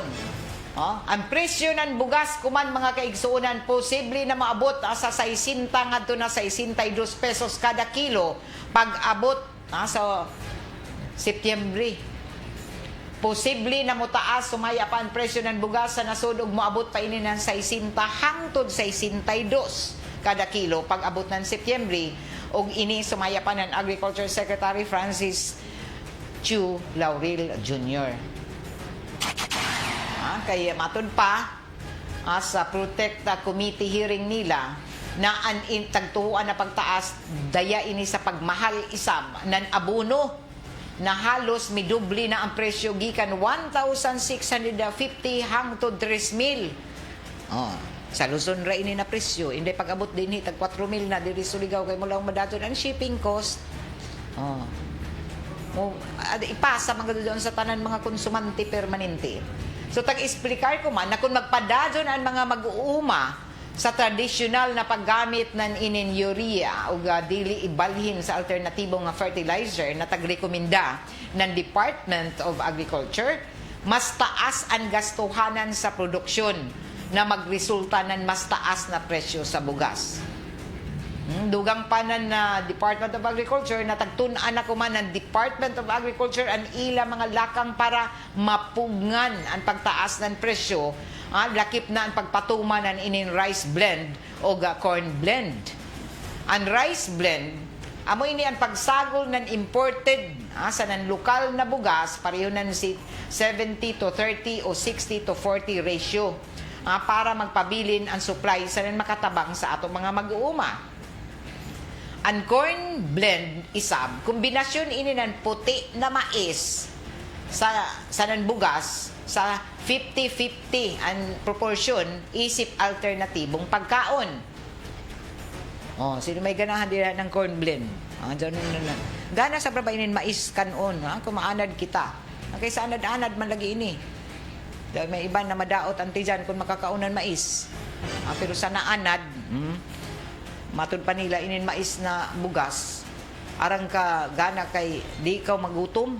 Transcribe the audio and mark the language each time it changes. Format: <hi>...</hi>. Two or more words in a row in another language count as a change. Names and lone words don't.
<sgd>Ang presyo ng bugas kuman mga kaigsuonan posible na maabot sa 60 ngadto na 62 pesos kada kilo pag-abot sa Setyembre. Posible na motaas sumaya pa ang presyo ng bugas sa nasud ug moabot pa ini ng 60 hangtod 62 kada kilo pag-abot ng Setyembre ug ini sumaya pa ng Agriculture Secretary Francis Chu Laurel Jr. Kaya matud pa sa Protect</sgd> <en>Committee hearing</en> <sgd>nila na ang tagtuuan na pagtaas daya ini sa pagmahal isab nan abono na halos midubli na ang presyo gikan 1,650 hangtod 3,000. Sa Luzon ra ini na presyo inday pag-abot dinhi tag 4,000 na diri Surigao kay mula madaton ang</sgd> <en>shipping cost.</en> <sgd>Ipasa mga doon sa tanan mga konsumante permanente. So tag-explicar ko man na kung magpadadyon ang mga mag-uuma sa tradisyonal na paggamit ng inin urea o dili ibalhin sa alternatibong fertilizer na tagrekomenda ng Department of Agriculture, mas taas ang gastuhanan sa produksyon na magresulta ng mas taas na presyo sa bugas. Dugang pa na Department of Agriculture na tagtun-an ako man ng Department of Agriculture ang ila mga lakang para mapugngan ang pagtaas ng presyo, lakip na ang pagpatuman ng inin</sgd> <en>rice blend</en> <sgd>o</sgd> <en>corn blend.</en> <sgd>Ang</sgd> <en>rice blend,</en> <sgd>amo ini ang pagsagol ng imported sa ng lokal na bugas, pareho ng 70 to 30 o 60 to 40 ratio para magpabilin ang supply sa ng makatabang sa atong mga mag-uuma. Ang</sgd> <en>corn blend</en> <sgd>isab, kombinasyon ini ng puti na mais sa ng bugas sa 50-50 ang proportion isip alternatibong pagkaon. Sino may ganahan din ng</sgd> <en>corn blend?</en> <sgd>Gana sa prabainin mais kanon, kumaanad kita. Kaysa anad-anad man lagi ini. Dahil may iba na madaot ang tiyan kung makakaunan mais. Pero sa naanad, matud pa nila inin mais na bugas, arang ka gana kay di ikaw magutom.</sgd>